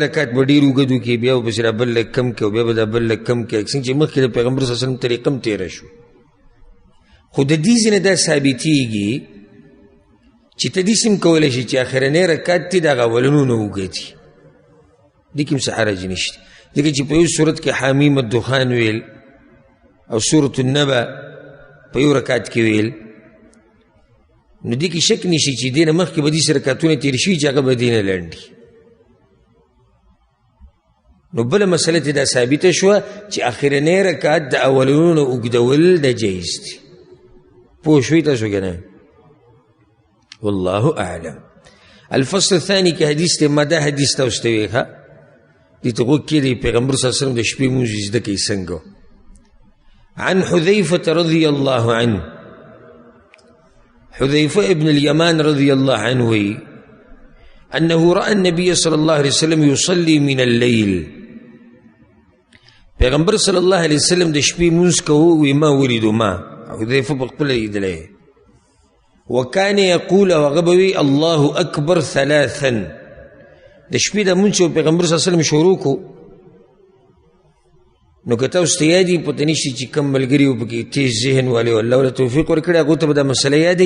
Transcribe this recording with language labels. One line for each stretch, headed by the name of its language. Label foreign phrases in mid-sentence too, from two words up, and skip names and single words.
Pashto: رکعت به ډېر اوږد وکړي بیا به پسې را بل لږ کم کړي او بیا به دا بل لږ کم کړي څنګه چې مخکې د پیغمبر
Arabic: صلی الله علیه وسلم
Pashto: طریقه هم تېره شو خو د دې ځینې دا ثابتېږي چې ته داسې هم کولی شي چې اخرنی رکعت دې د هغه اولنونه اوږد دي دې کې هم څه حرج نشته ځکه چې په یو صورت کې حامیم الدخان ویل او سورة النبأ په یو رکعت کې ویل نو دې کې شک نشي چې دې نه مخکې به داسې رکعتونه تېر شوي چې هغه به دې نه لنډ دي نو بله مسله ته دا ثابته شوه چې اخرنی رکعت د اولونو اوږدول د جایز دي پوه شوي تاسو که نه
Arabic: والله اعلم الفصل الثاني
Pashto: کې حدیث دی ما دا حدیث تاسو ته ویل دې ته غوږ کېدی پیغمبر
Arabic: صلی الله علیه وسلم
Pashto: د شپې مونځ زده کوي څنګه
Arabic: عن حذیفة رضی الله عنه
Pashto: حذیفه ابن الیمان
Arabic: رضی الله عنه
Pashto: وی
Arabic: انه راى النبي صلی الله علیه وسلم یصلی من اللیل،
Pashto: پیغمبر
Arabic: صلی الله علیه وسلم
Pashto: د شپې مونځ کوو، وی ما ولیدو ما حذیفه په خپله لیدلی،
Arabic: وکان یقول
Pashto: او هغه به وي
Arabic: الله اکبر ثلاثا،
Pashto: د شپې د مونځ چې پیغمبر
Arabic: صلی الله علیه وسلم
Pashto: شروع کو نو که تاسو ته یاد وي پته نشته چې کوم ملګري و پکې تیز ذهن والي او الله ورله توفیق ورکړی هغو ته به دا مسله یادوي.